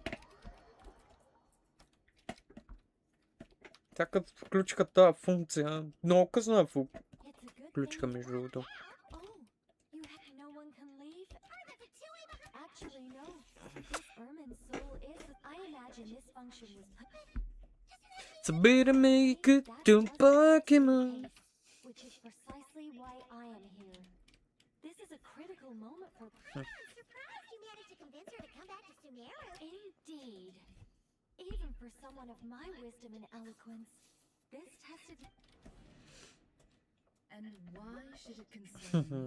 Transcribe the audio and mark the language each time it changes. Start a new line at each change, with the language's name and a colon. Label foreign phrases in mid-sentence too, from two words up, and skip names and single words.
Bulgarian: Тя като включиха тази функция, много късно я включиха между другото. Събираме ги като покемон.
English: This is a critical moment for. I'm surprised you managed to convince her to come back to Sumeru. Indeed. Even for someone of my wisdom and eloquence, this tested. And why should it concern me?